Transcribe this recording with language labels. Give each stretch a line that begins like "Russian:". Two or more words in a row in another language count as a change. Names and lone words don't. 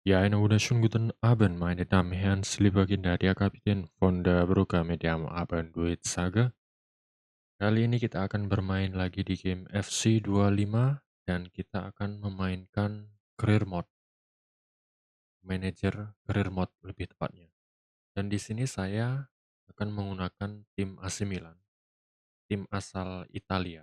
German: Ja, einen wunderschönen guten Abend, meine Damen und Herren. Lieber Kinder, der Kapitän von der Brücke mit dem Abendduet-Sage.
Indonesian: Kali ini kita akan bermain lagi di game FC25 dan kita akan memainkan
English: career mode, manager career mode
Indonesian: lebih tepatnya. Dan di sini saya akan menggunakan tim AC Milan, tim asal Italia.